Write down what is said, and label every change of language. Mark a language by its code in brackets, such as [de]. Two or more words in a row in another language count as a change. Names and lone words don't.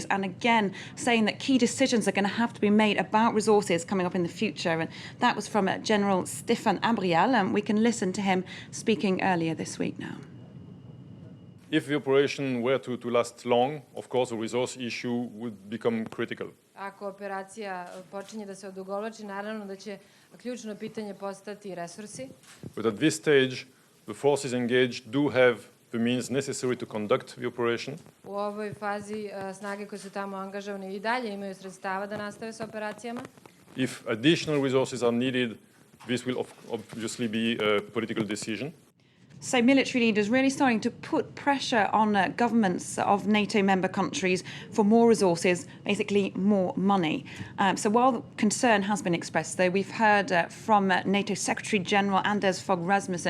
[en] And again, saying that key decisions are going to have to be made about resources coming up in the future. And that was from General Stéphane Abrial. And we can listen to him speaking earlier this week now. If the operation were to last long, of course, the resource issue would become critical. [sr] Ako operacija počinje da se odugovlači, naravno da će ključno pitanje postati resursi. [en] But at this stage, the forces engaged do have the means necessary to conduct the operation. [sr] U ovoj fazi snage koje su tamo angažovane I dalje imaju sredstava da nastave s operacijama. [en] If additional resources are needed, this will obviously be a political decision. So military leaders really starting to put pressure on governments of NATO member countries for more resources, basically more money. So while concern has been expressed, though, we've heard from NATO Secretary General Anders Fogh Rasmussen.